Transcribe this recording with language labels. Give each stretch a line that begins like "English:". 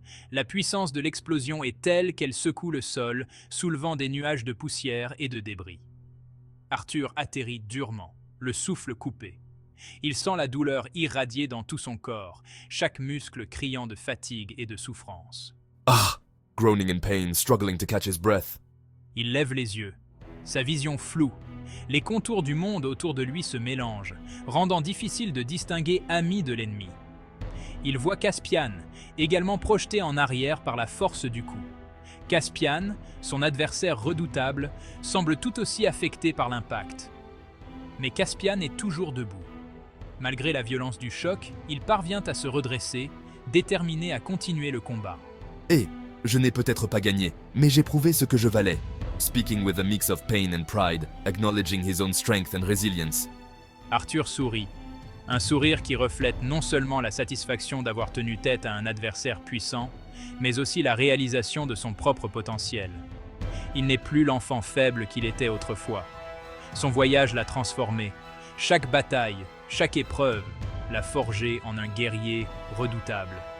French: La puissance de l'explosion est telle qu'elle secoue le sol, soulevant des nuages de poussière et de débris. Arthur atterrit durement, le souffle coupé. Il sent la douleur irradier dans tout son corps, chaque muscle criant de fatigue et de souffrance. Ah!
English: Groaning in pain, struggling to catch his breath.
French: Il lève les yeux. Sa vision floue. Les contours du monde autour de lui se mélangent, rendant difficile de distinguer ami de l'ennemi. Il voit Caspian, également projeté en arrière par la force du coup. Caspian, son adversaire redoutable, semble tout aussi affecté par l'impact. Mais Caspian est toujours debout. Malgré la violence du choc, il parvient à se redresser, déterminé à continuer le combat. Je n'ai peut-être pas gagné, mais j'ai prouvé ce que je valais.
English: Speaking with a mix of pain and pride, acknowledging his own strength and resilience.
French: Arthur sourit. Un sourire qui reflète non seulement la satisfaction d'avoir tenu tête à un adversaire puissant, mais aussi la réalisation de son propre potentiel. Il n'est plus l'enfant faible qu'il était autrefois. Son voyage l'a transformé. Chaque bataille, chaque épreuve, l'a forgé en un guerrier redoutable.